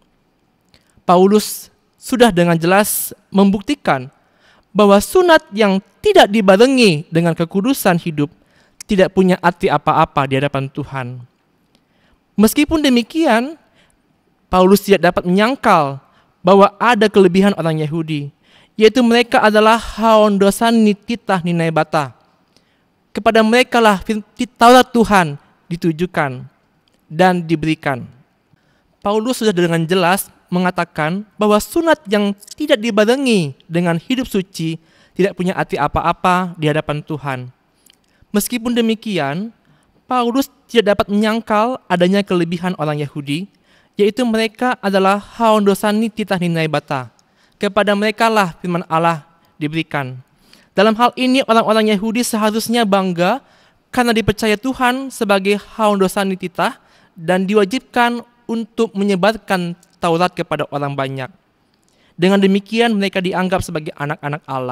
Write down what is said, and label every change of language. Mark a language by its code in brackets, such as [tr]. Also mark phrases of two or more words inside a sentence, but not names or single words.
[id] Paulus sudah dengan jelas membuktikan bahwa sunat yang tidak dibarengi dengan kekudusan hidup tidak punya arti apa-apa di hadapan Tuhan. Meskipun demikian, Paulus tidak dapat menyangkal bahwa ada kelebihan orang Yahudi, yaitu mereka adalah [bts] haondosani titah ninai bata. [id] Kepada mereka lah Taurat Tuhan ditujukan dan diberikan. Paulus sudah dengan jelas mengatakan bahwa sunat yang tidak dibarengi dengan hidup suci tidak punya arti apa-apa di hadapan Tuhan. Meskipun demikian, Paulus tidak dapat menyangkal adanya kelebihan orang Yahudi, yaitu mereka adalah [bts] haondosani titah ninai bata. [id] Kepada mereka lah firman Allah diberikan. Dalam hal ini orang-orang Yahudi seharusnya bangga karena dipercaya Tuhan sebagai [bts] haondosani titah [id] dan diwajibkan untuk menyebarkan Taurat kepada orang banyak. Dengan demikian mereka dianggap sebagai anak-anak Allah.